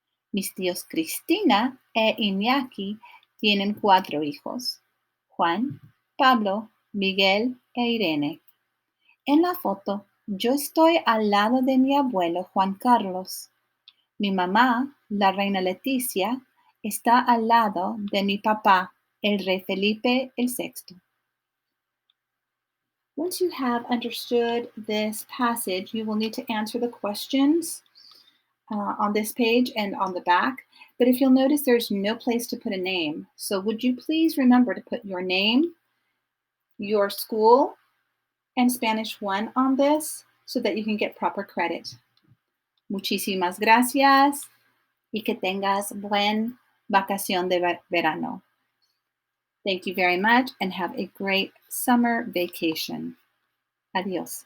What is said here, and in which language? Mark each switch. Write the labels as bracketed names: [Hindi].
[Spanish] Mis tíos Cristina e Iñaki tienen 4 hijos, Juan, Pablo, Miguel e Irene. En la foto, yo estoy al lado de mi abuelo Juan Carlos. Mi mamá, la reina Leticia, está al lado de mi papá, el rey Felipe VI. [English] Once you have understood this passage, you will need to answer the questions on this page and on the back. But if you'll notice, there's no place to put a name. So would you please remember to put your name, your school, and Spanish 1 on this so that you can get proper credit. [Spanish] Muchísimas gracias y que tengas buen vacación de verano. [English] Thank you very much and have a great summer vacation. Adios.